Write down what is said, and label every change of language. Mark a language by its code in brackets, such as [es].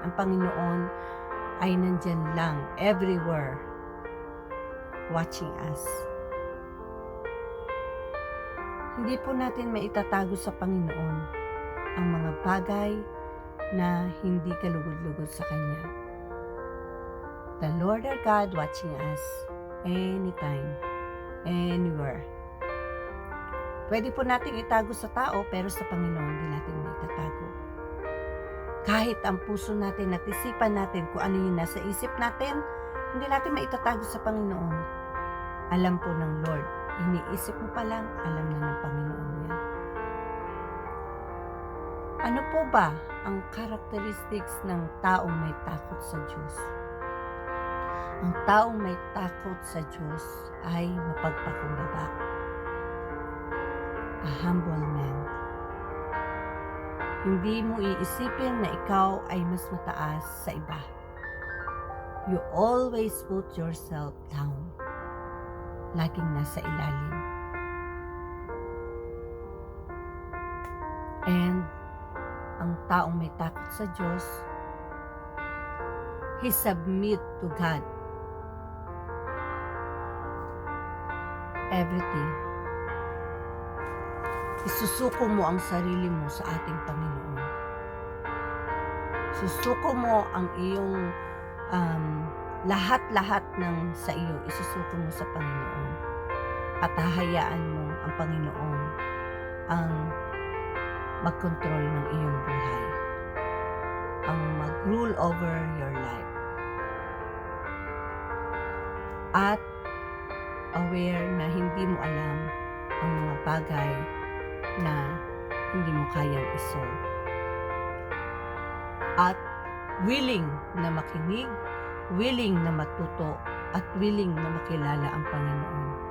[tl] Ang Panginoon ay nandyan lang, [en] everywhere, watching us. [tl] Hindi po natin maitatago sa Panginoon ang mga bagay na hindi kalugod-lugod sa Kanya. [en] The Lord our God watching us anytime, anywhere. [tl] Pwede po nating itago sa tao, pero sa Panginoon hindi natin maitatago. Kahit ang puso natin at isipan natin kung ano yung nasa isip natin, hindi natin maitatago sa Panginoon. Alam po ng Lord. Iniisip mo pa lang, alam na ng Panginoon yan. Ano po ba ang characteristics ng taong may takot sa Diyos? Ang taong may takot sa Diyos ay mapagpakumbaba. [en] A humble man. [tl] Hindi mo iisipin na ikaw ay mas mataas sa iba. [en] You always put yourself down. [tl] Laging nasa ilalim. And ang taong may takot sa Diyos, [en] he submit to God. Everything. [tl] Isusuko mo ang sarili mo sa ating Panginoon. Susuko mo ang iyong lahat-lahat ng sa iyo, isusuko mo sa Panginoon. At hahayaan mo ang Panginoon ang mag-control ng iyong buhay. [en] Ang mag-rule over your life. [tl] At aware na hindi mo alam ang mga bagay na hindi mo kayang isolve. At willing na makinig, willing na matuto, at willing na makilala ang Panginoon.